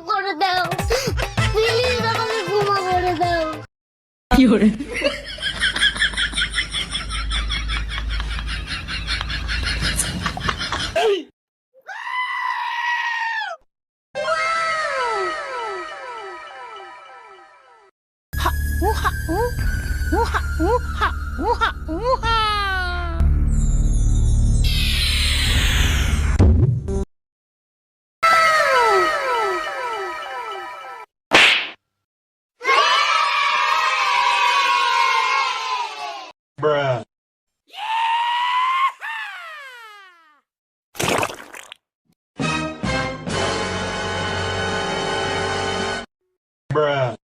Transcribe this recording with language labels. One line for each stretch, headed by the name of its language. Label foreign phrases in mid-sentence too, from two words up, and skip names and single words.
Bangla: করে দাও, প্লিজ আমাকে ক্ষমা করে দাও। কি করে? Ooh-ha, ooh, ooh-ha, ooh-ha, ooh-ha, ooh-ha. Bruh. Bruh.